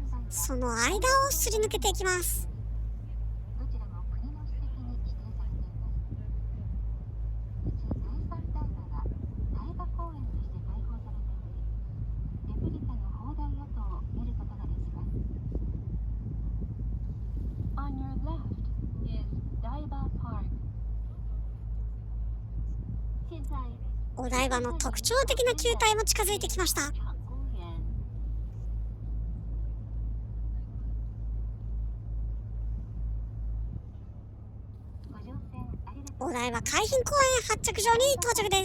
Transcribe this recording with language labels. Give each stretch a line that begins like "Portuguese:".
Japanese: その間をすり抜けていきます。どちらも国の史跡に指定されています。うち第三台場は台場公園として開放されており、レプリカの砲台跡を見ることができます。
English: On your left is Daiba Park.
Chinese: 现在
Japanese: お台場の特徴的な球体も近づいてきました。
Chinese: 场公园。
Japanese: ご乗船ありがとう。お台場海浜公園発着場に到着です。